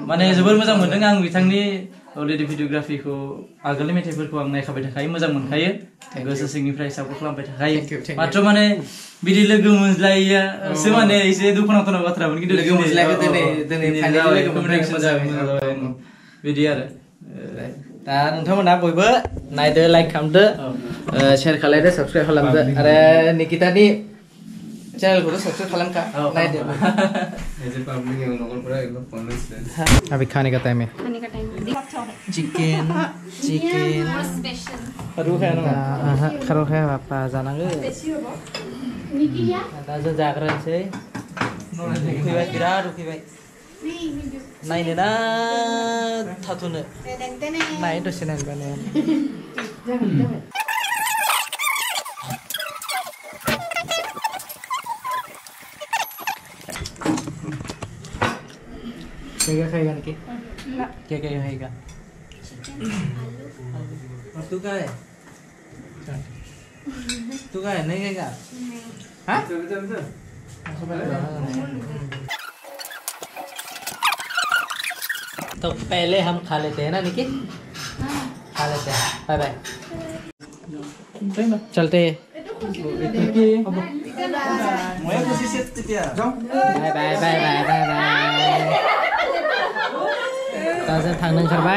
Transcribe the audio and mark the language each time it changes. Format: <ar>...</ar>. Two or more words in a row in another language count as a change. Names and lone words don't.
<brx>माने जोबोर मोजां मोन्दों आं बिथांनि अलरेडि भिडियोग्राफिखौ आगोलनि मेथाइफोरखौ आं नायखाबाय थाखायो मोजां मोनखायो गोसो सिंनिफ्राय सापर्ट खालामबाय थाखायो मात्र माने बिदि लोगो मोनज्लायैयासो माने एसे दुखुनांथाव बाथ्रामोन खिन्थु लोगो मोनज्लायखौ दिनै बिदि आरो दा नोंथांमोना बयबो नायदो लाइक खालामदो शेयार खालामदो साबस्क्राइब खालामदो आरो निकितानि चैनलखौथ' सब्सक्राइब खालामखा नायदो</brx> <hi>ऐसे पब्लिक है उनको पूरा एक कॉलेज है अभी खाने का टाइम है चिकन खारु खाया ना</hi> <brx>खारु खाया बापा जानांगो दा जों जाग्रोनोसै उखैबाय बिराद उखैबाय नायनो ना थाथ'नो नाय दसे नायबानो</brx> <hi>क्या खाएगा निकी? क्या क्या खाएगा? तू क्या है? तू क्या है? नहीं खाएगा? हाँ? तो पहले हम खा लेते हैं ना निकी? खा लेते हैं</hi> <en>bye bye</en> <hi>चलते हैं</hi> <en>bye bye bye bye bye</en> <brx>थांनो ओंखारबाय</brx>